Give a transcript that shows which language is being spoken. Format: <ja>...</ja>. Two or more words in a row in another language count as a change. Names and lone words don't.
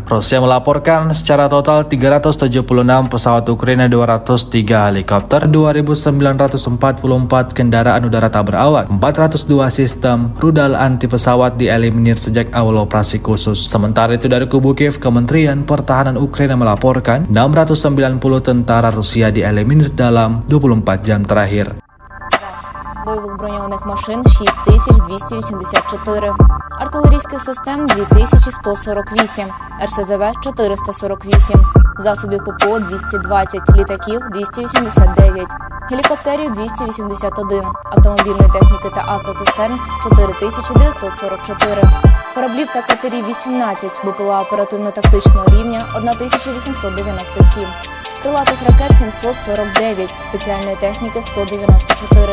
<id>Rusia melaporkan secara total 376 pesawat Ukraina, 203 helikopter, 2.944 kendaraan udara tak berawak, 402 sistem rudal anti pesawat dieliminir sejak awal operasi khusus. Sementara itu dari kubu Kiev, Kementerian Pertahanan Ukraina melaporkan 690 tentara Rusia dieliminir dalam 24 jam terakhir.</id> <uk>Бойових броньованих машин 6284, артилерійських систем 2148, РСЗВ 448, засобів ППО 220, літаків 289, гелікоптерів 281, автомобільної техніки та автоцистерн 4944, кораблів та катерів 18, БПЛА оперативно-тактичного рівня 1897, крилатих ракет 749, спеціальної техніки 194.</uk>